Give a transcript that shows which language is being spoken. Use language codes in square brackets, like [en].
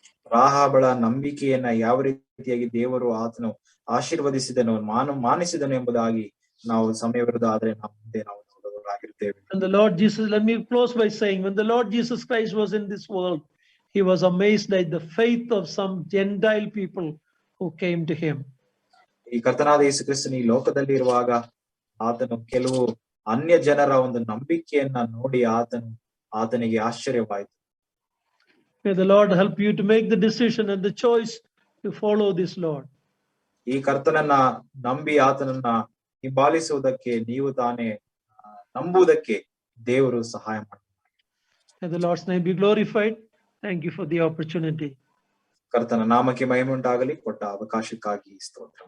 [kn] ರಾಹಾಬಳ ನಂಬಿಕೆಯನ್ನ ಯಾವ ರೀತಿಯಾಗಿ ದೇವರು ಆತನು ಆಶೀರ್ವದಿಸಿದನು ಮಾನಿಸಿದನು ಎಂಬುದಾಗಿ ನಾವು ಸಮಯವಿರದ ಆದ್ರೆ ನಾವು ಮುಂದೆ ನಾವು ನೋಡುವವರಾಗಿರ್ತೇವೆ. [en] And the Lord Jesus, let me close by saying, when the Lord Jesus Christ was in this world, he was amazed at the faith of some Gentile people who came to him. [kn] ಈ ಕರ್ತನಾದ ಯೇಸು ಕ್ರಿಸ್ತನು ಈ ಲೋಕದಲ್ಲಿ ಇರುವಾಗ ಆತನು ಕೆಲವು ಅನ್ಯ ಜನರ ಒಂದು ನಂಬಿಕೆಯನ್ನ ನೋಡಿ ಆತನಿಗೆ ಆಶ್ಚರ್ಯವಾಯಿತು. [en] May the Lord help you to make the decision and the choice to follow this Lord. [kn] ಈ ಕರ್ತನನ್ನ ನಂಬಿ ಆತನನ್ನ ಹಿಂಬಾಲಿಸುವುದಕ್ಕೆ ನೀವು ತಾನೇ ನಂಬುವುದಕ್ಕೆ ದೇವರು ಸಹಾಯ ಮಾಡ್ತಾರೆ. [en] May the Lord's name be glorified. Thank you for the opportunity. [kn] ಕರ್ತನ ನಾಮಕ್ಕೆ ಮಹಿಮೆ ಉಂಟಾಗಲಿ. ಕೊಟ್ಟ ಅವಕಾಶಕ್ಕಾಗಿ ಸ್ತೋತ್ರ.